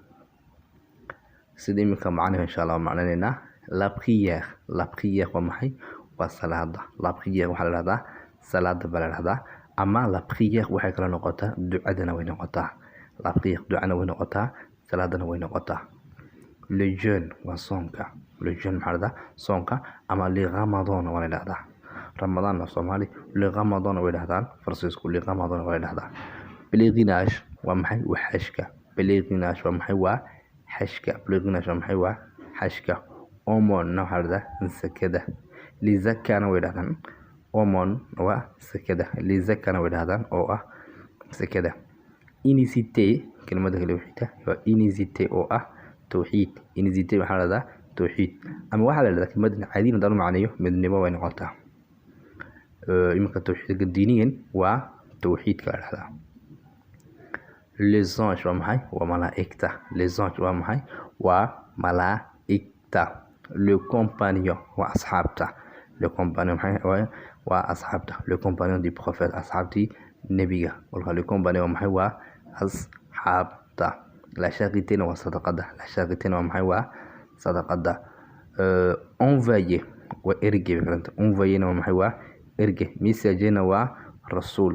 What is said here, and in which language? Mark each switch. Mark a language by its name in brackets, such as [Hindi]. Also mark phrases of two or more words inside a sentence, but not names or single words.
[Somali] sida imika macnaheedu insha Allah macnaynaa [French] la prière [Somali] waa maxay? waa salaada. [French] La prière [Somali] waxa la yiraahdaa salaada baa la yiraahdaa ama [French] la prière [Somali] waxay kala noqotaa ducadana way noqotaa. [French] La prière [Somali] ducana way noqotaa, salaadana way noqotaa. [French] Le jeûne [Somali] waa soonka. [French] Le jeûne [Somali] maxaa la yiraahdaa? Soonka ama [French] le Ramadan [Somali] waa la yiraahdaa. Ramadan waa Soomaali, [French] le Ramadan [Somali] way yiraahdaan Farsiisku, [French] le Ramadan [Somali] waa la yiraahdaa. Pèlerinage waa maxay? waa xajka. Pèlerinage waa maxay? waa xajka. Pèlerinage waa maxay? waa xajka. Aumône waxaa la yiraahdaa sakada. [French] Le zakana [Somali] way yiraahdaan. Aumône waa sakada. [French] Le zakana [Somali] way yiraahdaan oo ah sakada. Unicité kelmadda kale waxay waa unicité oo ah tawxiid. Unicité waxaa la yiraahdaa tawxiid ama waxaa la yiraahdaa kelmadda caadiyan hadaan macneeyo midnimo way noqotaa. imika tawxiidka diiniyan waa tawxiidka la yiraahdaa. [French] Les anges [Somali] waa maxay? waa malaa'igta. [French] Les anges [Somali] waa maxay? waa malaa'igta. [French] Le compagnon [Somali] waa asxaabta. [French] Le compagnon [Somali] maxay? waa asxaabta. [French] Le compagnon du prophète [Somali] asxaabtii nebiga. [French] Le compagnon [Somali] maxay? waa asxaabta. [French] La charité [Somali] waa sadaqada. [French] La charité [Somali] waa maxay? waa sadaqada. Envoyer waa erge. Envoyer waa maxay? waa erge. Messager waa rasuul.